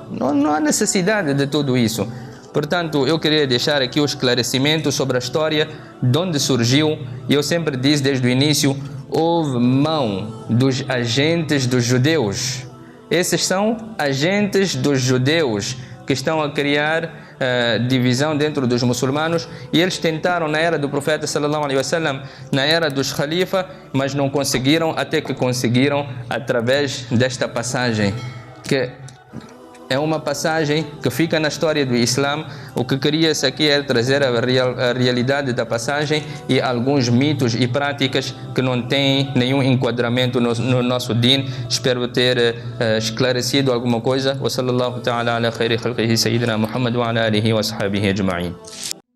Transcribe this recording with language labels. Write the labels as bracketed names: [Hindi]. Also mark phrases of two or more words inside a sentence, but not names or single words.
[Portuguese] Não há necessidade de tudo isso. Portanto, eu queria deixar aqui o esclarecimento sobre a história, de onde surgiu. E eu sempre disse desde o início, houve mão dos agentes dos judeus. Esses são agentes dos judeus que estão a criar divisão dentro dos muçulmanos, e eles tentaram na era do profeta [Arabic] صلى الله عليه وسلم, [Portuguese] na era dos khalifa, mas não conseguiram, até que conseguiram através desta passagem, que é uma passagem que fica na história do Islã. O que queria-se aqui é trazer a realidade da passagem e alguns mitos e práticas que não têm nenhum enquadramento no nosso din. Espero ter esclarecido alguma coisa. [Arabic] وصلى الله تعالى على خير خلقه سيدنا محمد وعلى آله وصحبه أجمعين.